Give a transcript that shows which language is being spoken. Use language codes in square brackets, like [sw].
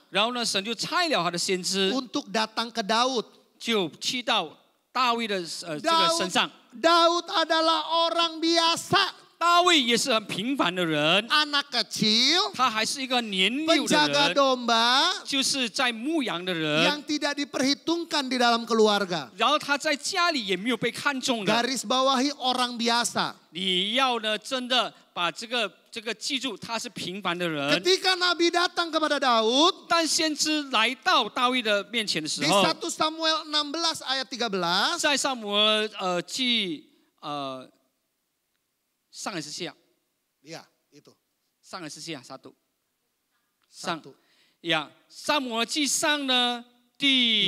[zh] 然后呢，神就差了他的先知， [id] untuk datang ke Daud. [zh] 就去到大卫的这个身上。 [id] Daud adalah orang biasa, [zh] 大卫也是很平凡的人， [id] anak kecil, [zh] 他还是一个年幼的 [id] penjaga [zh] 人， [id] domba [zh] 就是在牧羊的人。 [id] yang tidak diperhitungkan di dalam keluarga. [zh] 然后他在家里也没有被看中的。 [id] Garis bawahi orang biasa. [zh] 你要呢，真的把这个记住，他是平凡的人。 [id] Ketika Nabi datang kepada Daud, [zh] 当先知来到大卫的面前的时 [id] di [zh] 候， [id] 1 Samuel 16 ayat 13, [zh] 在撒母耳记上还是下？ [id] ya itu, [zh] 上还是下？啥读？上 [id] satu. [zh] 呀，撒母耳记上呢第